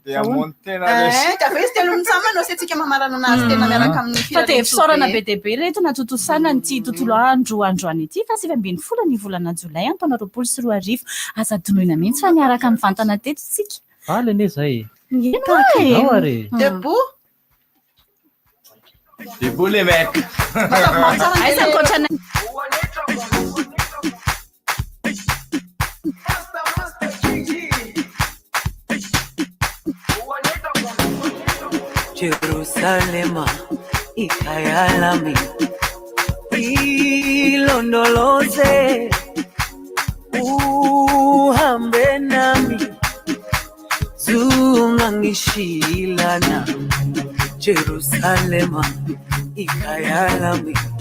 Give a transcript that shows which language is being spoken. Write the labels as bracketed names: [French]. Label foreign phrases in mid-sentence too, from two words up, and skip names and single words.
[Malagasy] Dia fa izy telo mitsamana sy antsika mamarana anazy tena miaraka amin'ny fa dia fisaorana be dia be reto natotosana ny ty tontolo androany ity fa 7 ny volana Jolay taona 2024 aza donoina mihitsy fa niaraka amin'ny vantana teto isika. Valy anie zay. Ao ary. [French] Debout. Debout les mecs. [Malagasy] Aiza ankoatrana. [Zulu] Jerusalema ikayalami ilondoloze uhambe nami zungangishilana Jerusalema ikayalami